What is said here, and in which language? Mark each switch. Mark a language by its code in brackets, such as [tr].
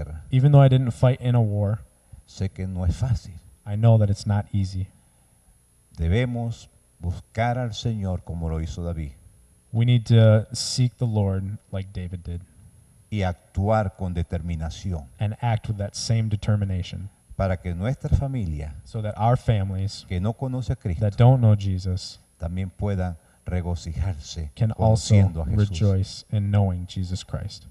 [en] Even though I didn't fight in a war, [es] sé que no es fácil. [en] I know that it's not easy. [es] Debemos buscar al Señor como lo hizo David [en] We need to seek the Lord like David did [es] y actuar con determinación [en] and act with that same determination [es] para que nuestra familia [en] so that our families [es] que no conoce a Cristo [en] that don't know Jesus [es] también puedan regocijarse [en] can also [es] conociendo a Jesús. [en] rejoice in knowing Jesus Christ.